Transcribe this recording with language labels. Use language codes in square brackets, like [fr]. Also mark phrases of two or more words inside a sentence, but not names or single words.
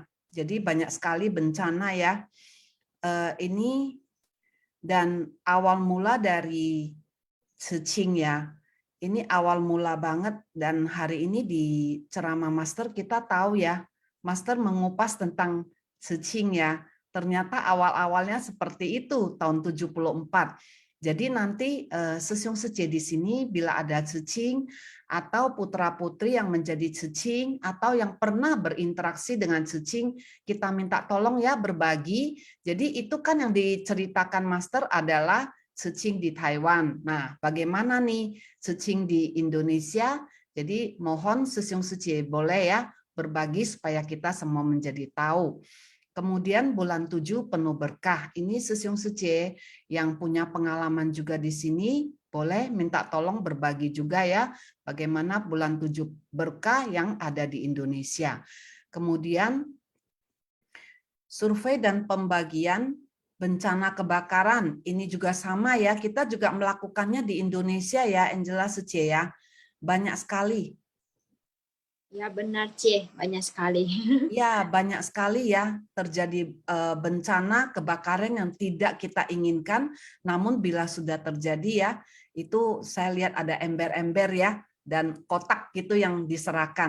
[id] Jadi banyak sekali bencana ya. Ini dan awal mula dari Cicing ya. Ini awal mula banget dan hari ini di ceramah Master kita tahu ya. Master mengupas tentang Cicing ya. Ternyata awal-awalnya seperti itu tahun 74. Jadi nanti [zh] 師兄師姐 [id] di sini bila ada Cicing atau putra-putri yang menjadi Cicing atau yang pernah berinteraksi dengan Cicing, kita minta tolong ya berbagi. Jadi itu kan yang diceritakan Master adalah Cicing di Taiwan. Nah, bagaimana nih Cicing di Indonesia? Jadi mohon [zh] 師兄師姐 [id] boleh ya berbagi supaya kita semua menjadi tahu. Kemudian bulan 7 penuh berkah. Ini [zh] 師兄師姐 [id] yang punya pengalaman juga di sini, boleh minta tolong berbagi juga ya bagaimana bulan 7 berkah yang ada di Indonesia. Kemudian survei dan pembagian bencana kebakaran. Ini juga sama ya, kita juga melakukannya di Indonesia ya, Angela sư姐ya. Banyak sekali. Ya benar, C. Banyak sekali. Ya, banyak sekali ya terjadi bencana kebakaran yang tidak kita inginkan. Namun bila sudah terjadi ya, itu saya lihat ada ember-ember ya dan kotak gitu yang diserahkan.